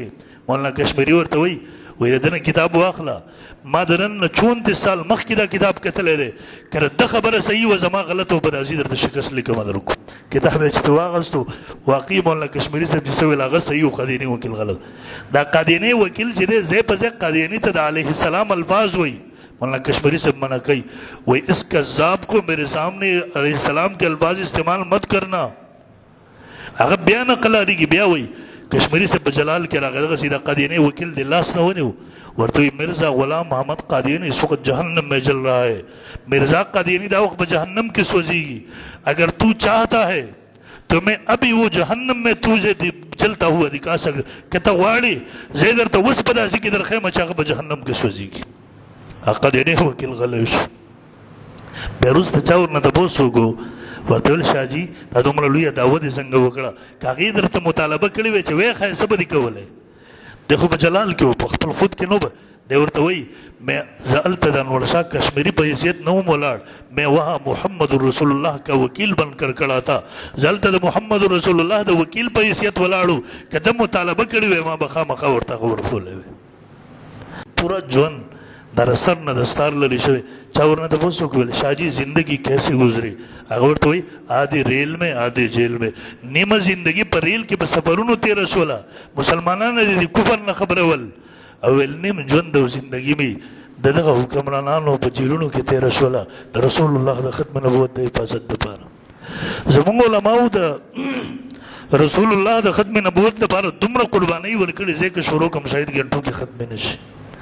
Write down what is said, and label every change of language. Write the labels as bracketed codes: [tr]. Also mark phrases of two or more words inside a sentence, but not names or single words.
[ps] مولانا کشمیري ورته وایي د ده نه کتاب واخله ما د نن نه 34 سال مخکې دا کتاب کتلی دی که ده خبره صحیح وه زما غلط و په راځي درته شکست لیکمه در وکړو. کتاب یې چې ته واغستو واقعي مولانا کشمیري صاحب چې څه ویل هغه صحیح و قادیاني وکیل غلط. دا قادیاني وکیل چې دی ځای په ځای قادیاني ته د علیه السلام الفاظ وایي. مولانا کشمیری صاحب منع کوي وایي [ur] اس کذاب کو میرے سامنے علیہ السلام کے الفاظ استعمال مت کرنا. [ps] هغه بیا نقل اړېږي بیا وایي کشمیری صاحب په جلال کې راغی دغسې د قادیاني وکیل د لاس نه ونیو ورته وایي مرزا غلام محمد قادیانی [ur] اس وقت جہنم میں جل رہا ہے. [ps] مرزا قادیانی دا وقت په جہنم کې سوځېږي. [ur] اگر تو چاہتا ہے تو میں ابھی وہ جہنم میں تجھے جلتا ہوا دکھا سکتا [ps] کہ ته غواړې زه درته اوس په داسې کې درښیم چې هغه په جهنم کې سوځېږي. قادیانی وکیل غلی شو. بیا وروسته چا ورنه تپوس وکړو ورته ویل شاه جي دا دومره لویه دعوه دې څنګه وکړه که هغې درته مطالبه کړې وی چې وی ښایه څه به دې کولی دی خو په جلال کې و په خپل خود کې نو به دی ورته وایي زه هلته د انور شاه کشمیري په حیثیت نه وم ولاړ [ur] میں وہاں محمد رسول الله کا وکیل بن کر کړا تھا. [ps] زه هلته د محمد رسول الله د وکیل په حیثیت ولاړو که ده مطالبه کړې وی ما به خامخا ورته هغه ورکولی وی. پورا ژوند در سر نه دستار لري شوی. چا ورنه تپوس وکړل شاه جي [ur] زندگی کیسے گزری [ps] هغه ورته وایي [ur] آدھی ریل میں آدھی جیل میں. [ps] نیمه زندگی په ریل کې په سفرونو تېره شوله مسلمانانو د کفر نه خبرول او ویل نیم ژوند او زندگی مې د دغه حکمرانانو په جیلونو کې تېره شوله د رسول الله د ختم نبوت د حفاظت دپاره. زموږ علماو د رسول الله د ختم نبوت لپاره دومره قربانۍ ورکړې ځای که شروع کم شاید ګنټو کې ختمې نه شي.